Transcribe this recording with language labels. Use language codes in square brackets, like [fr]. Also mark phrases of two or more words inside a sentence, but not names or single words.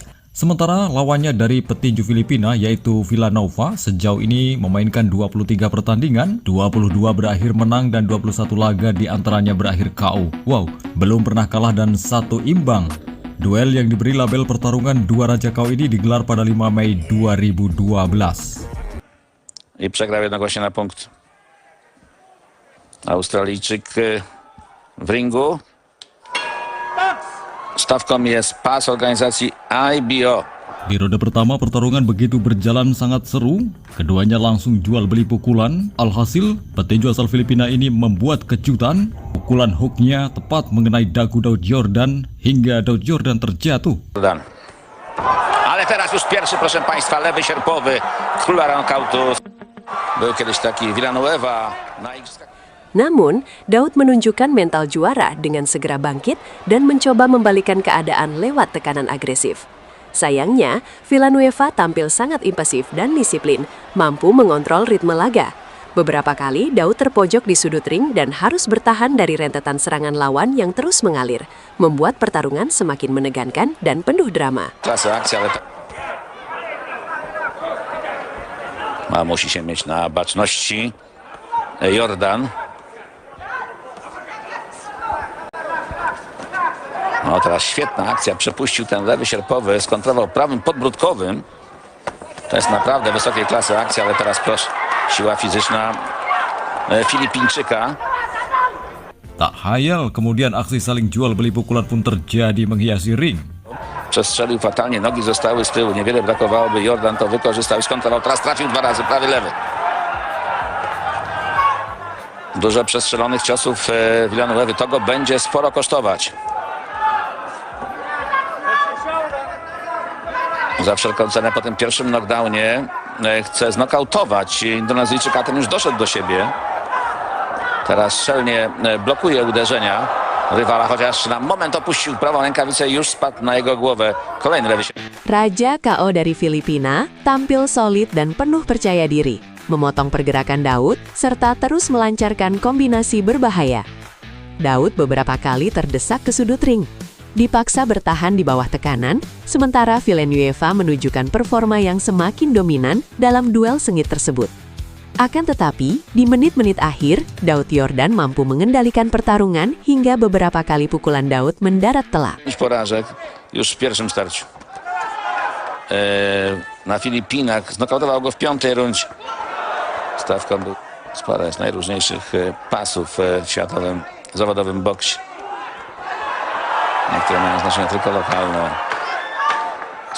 [id] Sementara lawannya dari petinju Filipina yaitu Villanueva sejauh ini memainkan 23 pertandingan, 22 berakhir menang dan 21 laga diantaranya berakhir KO. Wow, belum pernah kalah dan 1 imbang. Duel yang diberi label pertarungan dua raja KO ini digelar pada 5 Mei 2012. [pl] I przegrał jednogłośnie na punkt. Australijczyk w ringu. Stawką jest pas organizacji IBO. [id] Di ronde pertama pertarungan begitu berjalan sangat seru, keduanya langsung jual beli pukulan. Alhasil, petinju asal Filipina ini membuat kejutan. Pukulan hooknya tepat mengenai dagu Daud Yordan hingga Daud Yordan terjatuh. [pl] Ale teraz już pierwszy, proszę Państwa, lewy sierpowy króla knockoutu. Był kiedyś taki Villanueva na igrzyskach. [id] Namun, Daud menunjukkan mental juara dengan segera bangkit dan mencoba membalikan keadaan lewat tekanan agresif. Sayangnya, Villanueva tampil sangat impulsif dan disiplin, mampu mengontrol ritme laga. Beberapa kali, Daud terpojok di sudut ring dan harus bertahan dari rentetan serangan lawan yang terus mengalir, membuat pertarungan semakin menegangkan dan penuh drama. [pl] Musi się mieć na baczności Yordan. No teraz świetna akcja, przepuścił ten lewy sierpowy, skontrował prawym podbródkowym. To jest naprawdę wysokiej klasy akcja, ale teraz proszę, siła fizyczna Filipińczyka. [id] Tak hayal, kemudian aksi saling jual beli pukulan pun terjadi menghiasi ring. [pl] Przestrzelił fatalnie, nogi zostały z tyłu, niewiele brakowałoby, Yordan to wykorzystał i skontrował, teraz trafił 2 razy, prawy lewy. Dużo przestrzelonych ciosów Villanuevy, to go będzie sporo kosztować. Za wszelką cenę po tym pierwszym knockdownie chce znokautować Indonezyjczyka, ten już doszedł do siebie. Teraz szczelnie blokuje uderzenia rywala, chociaż na moment opuścił prawą rękawicę i już spadł na jego głowę kolejny lewy. [id] Raja KO dari Filipina tampil solid dan penuh percaya diri, memotong pergerakan Daud serta terus melancarkan kombinasi berbahaya. Daud beberapa kali terdesak ke sudut ring, dipaksa bertahan di bawah tekanan, sementara Villanueva menunjukkan performa yang semakin dominan dalam duel sengit tersebut. Akan tetapi, di menit-menit akhir, Daud Yordan mampu mengendalikan pertarungan hingga beberapa kali pukulan Daud mendarat telak. [pl] Porażek już w pierwszym starciu. Na Filipinach znokautował go w 5. rundzie. Stawką był sporo z najróżniejszych pasów w światowym zawodowym boksie. Niektóre mają znaczenie tylko lokalne.